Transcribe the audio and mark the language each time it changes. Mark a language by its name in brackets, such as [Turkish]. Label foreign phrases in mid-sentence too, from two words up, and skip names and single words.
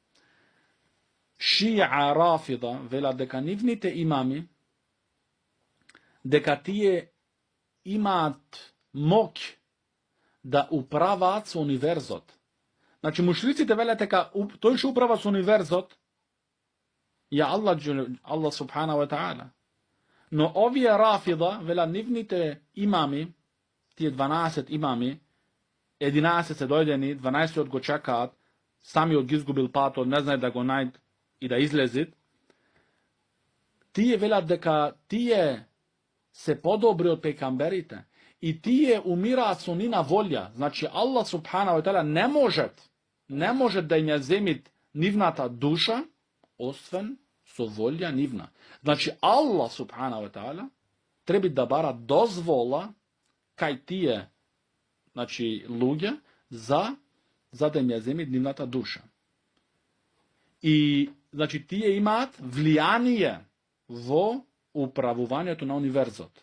[Macedonian] Ши'a Рафида велат дека нивните имами, дека тие имаат моќ да управаат со универзот. Значи мушриците велат дека тој што управа со универзот е [Arabic] الله سبحانه و تعالى. [Macedonian] Но овие Рафида велат нивните имами, тие 12 имами, 11 се дојдени, 12 го чекаат, самиот ги изгубил патот, не знае да го најд и да излезит. Тие велат дека тие се подобри од пекамберите и тие умираат со нина волја. Значи [Arabic] الله سبحانه و تعالى [Macedonian] не може да ја земит нивната душа, освен со волја нивна. Значи [Arabic] الله سبحانه و تعالى [Macedonian] треба да бара дозвола кај тие, значи луѓе за да ја земит нивната душа. И значи тие имаат влијание во управувањето на универзот.